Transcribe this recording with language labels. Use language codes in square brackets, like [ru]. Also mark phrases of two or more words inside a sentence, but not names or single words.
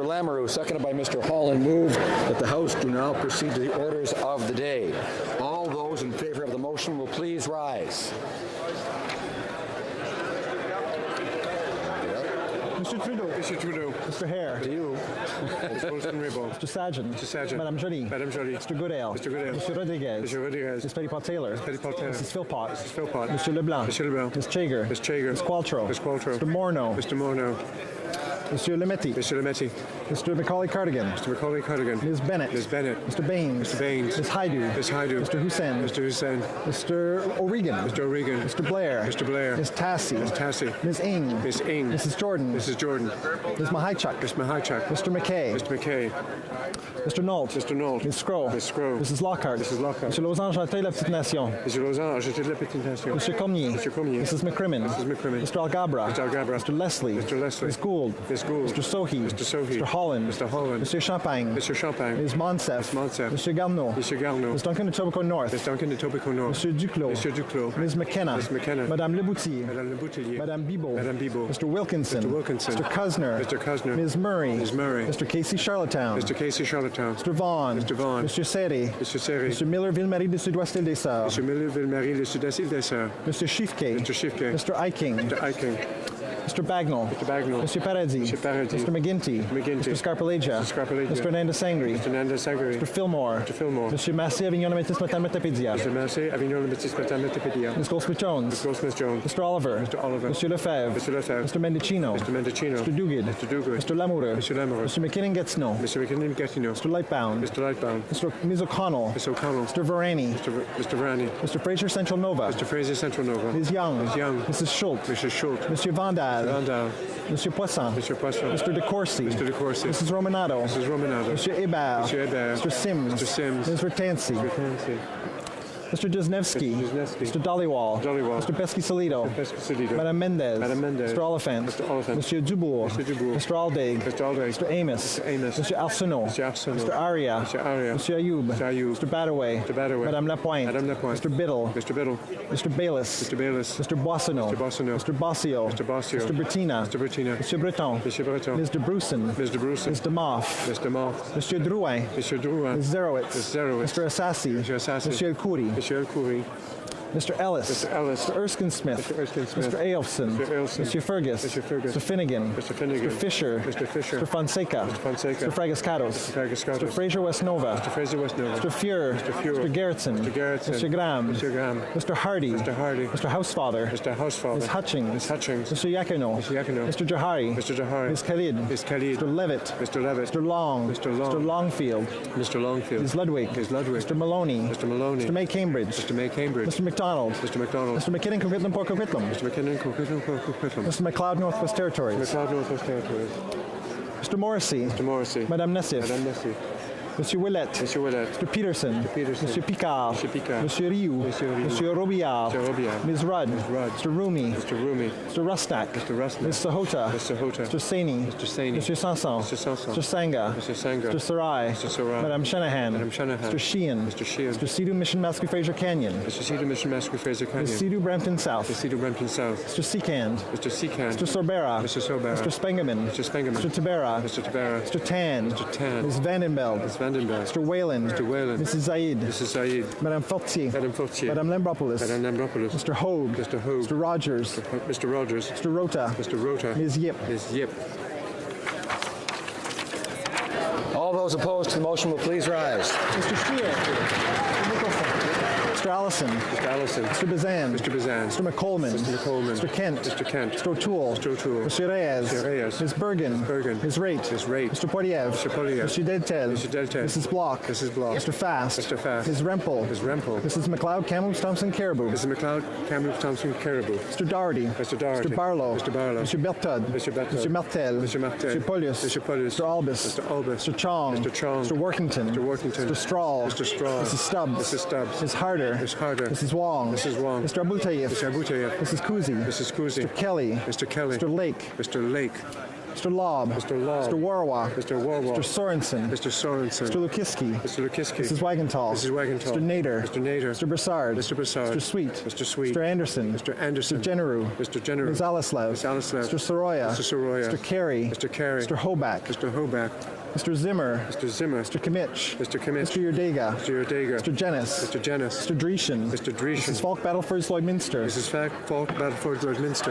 [en] Lamoureux, seconded by Mr. Holland, move that the House do now proceed to the orders of the day. All those in favor of the motion will please rise. Mr. Trudeau. Mr. Trudeau. Mr. Hare. To you. Mr. Sajjan. Mr. Sajjan. Madame Joly. Madame Joly. Mr. Goodale. Mr. Goodale. Mr. Rodriguez. Mr. Rodriguez. Ms. Petitpas-Taylor. Petitpas-Taylor. Mrs. Philpott. Mrs. Philpott. Mr. Leblanc. Mr. Leblanc. Ms. Chager. Ms. Chager. Ms. Qualtrough. Ms. Qualtrough. Mr. Morneau. Mr. Morneau. Mr. Lemetti. Mr. Lemetti. Mr. Macaulay-Cardigan. Mr. Macaulay-Cardigan. Ms. Bennett. Ms. Bennett. Mr. Baines. Mr. Baines. Ms. Haidu. Ms. Haidu. Mr. Hussain. Mr. Hussain. Mr. O'Regan. Mr. O'Regan. Mr. Blair. Mr. Blair. Ms. Tassie. Ms. Tassie. Ms. Ing. Ms. Ing. Mrs. Jordan. Mrs. Jordan. Ms. Mahaichuk. Ms. Mahaichuk. Mr. McKay. Mr. McKay. Mr. Nault. Mr. Nault. Ms. Scrow. Ms. Scrow. Mrs. Lockhart. Mrs. Lockhart. Mr. Losange, Jeté la petite nation. Mr. Lausanne, j'étais de la petite nation. Mr. Cormier. Mr. Cormier. Mrs. McCrimmon. Mrs. McCrimmon. Mr. Algabra. Mr. Algabra. Mr. Leslie. Mr. Leslie. Ms. Gould. Ms. Gould. Mr. Sohi. Mr. Sohi. Mr. Holland. Mr. Holland. Mr. Champagne. Mr. Champagne. Ms. Monsef. Ms. Monsef. Mr. Garneau. Mr. Garneau. Ms. Duncan Etobicoke North. Ms. Duncan de Tobico North. Mr. Duclos. Mr. Duclos. Ms. McKenna. Ms. McKenna. Madame Leboutillier. Madame Le Boutillier. Madame Bibeau. Madame Bibeau. Mr. Wilkinson. Mr. Wilkinson. Mr. Cuzner. Mr. Cuzner. Ms. Murray. Ms. Murray. Mr. Casey Charlottetown. Mr. Casey Charlottetown. Mr. Vaughan. Mr. Vaughan. Mr. Serré. Mr. Serré. Mr. Miller Ville-Marie de Sud-Ouest Île des Sœurs. Mr. Miller-Ville-Marie, le Sud-Est Île des Sœurs. Mr. Schiffke. Mr. Schiffke. Mr. Eiking. Mr. Eiking. Mr. Bagnall. Mr. Bagnall. Mr. Paradis. Mr. Paradis. Mr. McGinty. McGinty. Mr. Scarpellegia. Mr. Scarpellegia. Mr. Nanda Sangri. Mr. Nanda Sagari. Mr. Fillmore. Mr. Fillmore. Mr. Massey, Avignon, Métis, Matin, Metapédia. Mr. Massey, Avignon, le Métis, Matin, Metapédia. Ms. Goldsmith-Jones. Mr. Goldsmith-Jones. Mr. Oliver. Mr. Oliver. Mr. Lefebvre. Mr. Lefebvre. Mr. Mendicino. Mr. Mendicino. Mr. Duguid. Mr. Duguid. Mr. Lamoureux. Mr. Lamoureux. Mr. McKinnon-Gatineau. Mr. McKinnon-Gatineau. Mr. Lightbound. Mr. Lightbound. Ms. O'Connell. Mr. O'Connell. Mr. Varani. Mr. Varani. Mr. Fraser Central Nova. Mr. Fraser Central Nova. Ms. Young. Ms. Young. Mrs. Schultz. Mrs. Schultz. Monsieur Vandal. Vandal. Monsieur Poisson. Mr. Poisson. Mr. De Courcy. Mr. De Courcy. Mrs. Romanado. Mrs. Romanado. Monsieur Hébert. Monsieur Hébert. Mr. Sims. Mr. Sims. Ms. Ratansi. Fancy. Mr. Dusnevsky. Mr. Dusnevsky. Mr. Dollywall. Dollywall. Mr. Pesky-Salido. Pesky-Salido. Madame Mendez. Madame Mendez. Mr. Oliphant. Mr. Oliphant. Monsieur Dubourg. Mr. Dubourg. Mr. Aldaig. Mr. Aldaig. Mr. Amos. Mr. Amos. Mr. Arsenault. Mr. Arsenault. Mr. Aria. Mr. Aria. Mr. Ayoub. Mr. Ayoub. Mr. Badaway. Mr. Badaway. Madame Lapointe. Madame Lapointe. Mr. Biddle. Mr. Biddle. Mr. Bayless. Mr. Bayless. Mr. Boissonneau. Mr. Boissonneau. Mr. Bossio. Mr. Bossio. Mr. Bettina. Mr. Bettina. Mr. Breton. Mr. Breton. Ms. de Brusen. Ms. de Brusen. Ms. de Moff. Mr. Moff. Monsieur Drouin. Mr. Drouin. Ms. Zerowitz. Ms. Zerowitz. Mr. Assassi. Mr. Assassi. Monsieur El Khoury. Mr. El Khoury. Mr. Ellis. Mr. Ellis. Mr. Erskine Smith. Mr. Erskine Smith. Mr. Ailson. Mr. Ailson. Mr. Fergus. Mr. Fergus. Mr. Finnegan. Mr. Finnegan. Mr. Fisher. Mr. Fisher. Mr. Fonseca. Mr. Fonseca. Mr. Fragascatos. Mr. Fragascatos. Mr. Fraser West Nova. Mr. Fraser West Nova. Mr. Fuhr. Mr. Fuhr. Mr. Gerritsen. Mr. Gerritsen. Mr. Graham. Mr. Graham. Mr. Hardy. Mr. Hardy. Mr. Housefather. Mr. Housefather. Ms. Hutchings. Ms. Hutchings. Mr. Yakino. Mr. Yakino. Mr. Jahari. Mr. Jahari. Ms. Khalid. Ms. Khalid. Mr. Levitt. Mr. Levitt. Mr. Long. Mr. Long. Mr. Longfield. Mr. Longfield. Ms. Ludwig. Ms. Ludwig. Mr. Maloney. Mr. Maloney. Mr. May Cambridge. Mr. May Cambridge. Mr. McDonald. Mr. McDonald. Mr. McKinnon, Coquitlam, Port Coquitlam. Mr. McKinnon, Coquitlam. Mr. McLeod, Northwest Territories. McLeod, Northwest Territories. Mr. Morrissey. Mr. Morrissey. Madame Nessif. Madame Nessie. Monsieur Willett. Mr. Willett. Mr. Peterson. Mr. Peterson. Monsieur Picard. Mr. Picard. Monsieur Rioux. Monsieur Rioux. Monsieur Robillard. Mr. Robillard. Ms. Rudd. Rudd. Mr. Rumi. Mr. Rumi. Mr. Rusnak. Mr. Rusnak. Ms. Sahota. Mr. Hota. Mr. Saini. Mr. Saini. Monsieur Sanson. Mr. Sanson. Mr. Sanga. Mr. Sanga. Mr. Sarai. Mr. Sarai. Madame Shanahan. Madame Shanahan. Mr. Sheehan. Mr. Sheehan. Mr. Sidhu Mission Mascot Fraser Canyon. Mr. Cedar Mission Mascot Fraser Canyon. Ms. Sidhu Brampton South. Mr. Cedar Brampton South. Mr. Seacand. Mr. Seacand. Mr. Sorbera. Mr. Sorbera. Mr. Spengeman. Mr. Spengeman. Mr. Tabera. Mr. Tabera. Mr. Tan. Mr. Tan. Ms. Vandenbeld. Ms. Vandenberg. Mr. Whalen. Mr. Whalen. Mrs. Zaid. Mrs. Said. Madame Fortier. Madame Fortier. Madame Lambropoulos. Madame Lambropoulos. Mr. Hogue. Mr. Hogue. Mr. Rogers. Mr. Rogers. Mr. Rota. Mr. Rota. Ms. Yip. Ms. Yip. All those opposed to the motion will please rise. Mr. Shear. Mr. Allison. Mr. Allison. Mr. Bazan. Mr. Bazan. Mr. McColeman. Mr. McColeman. Mr. Kent. Mr. Kent. Mr. O'Toole. Mr. O'Toole. Mr. Reyes. Mr. Reyes. Ms. Bergen. Bergen. Ms. Raitt. Ms. Raitt. Mr. Poiliev. Mr. Poiliev. Mr. Deltel. Mr. Deltel. Mrs. Block. Mrs. Block. Mr. Fast. Mr. Fast. Ms. Rempel. Ms. Rempel. Mrs. McLeod, Kamloops, Thompson, Caribou. Mrs. McLeod, Kamloops, Thompson, Caribou. Mr. Doherty. Mr. Doherty. Mr. Barlow. Mr. Barlow. Mr. Bertud. Mr. Bertud. Mr. Martel. Mr. Martel. Mr. Polius. Mr. Polius. Mr. Albus. Mr. Albus. Mr. Chong. Mr. Chong. Mr. Workington. Mr. Workington. Mr. Strahl. Mr. Strahl. Mrs. Stubbs. Mrs. Stubbs. Ms. Harder. Ms. Harder. Mrs. Wong. Mrs. Wong. Mr. Abutayev. Mr. Abutayev. Mrs. Kuzi. Mrs. Kuzi. Mr. Kelly. Mr. Kelly. Mr. Lake. Mr. Lake. Mr. Lobb. Mr. Lobb. Mr. Warwa. Mr. Warwa. Mr. Sorensen. Mr. Sorensen. Mr. Lukiski. Mr. Lukiski. Mrs. Wagenthal. Mrs. Wagenthal. Mr. Nader. Mr. Nader. Mr. Broussard. Mr. Broussard. Mr. Sweet. Mr. Sweet. Mr. Anderson. Mr. Anderson. Mr. Generu. Mr. Generu. Ms. Alislev. Ms. Alislev. Mr. Soroya. Mr. Soroya. Mr. Carey. Mr. Carey. Mr. Hoback. Mr. Hoback. Mr. Zimmer. Mr. Zimmer. Mr. Kimmich. Mr. Kimmich. Mr. Yerdega. Mr. Yerdega. Mr. Jenis. Mr. Jenis. Mr. Dreeshen. Mr. Dreeshen. Mrs. Falk Battleford Lloydminster. Mrs. Falk Battleford Lloydminster.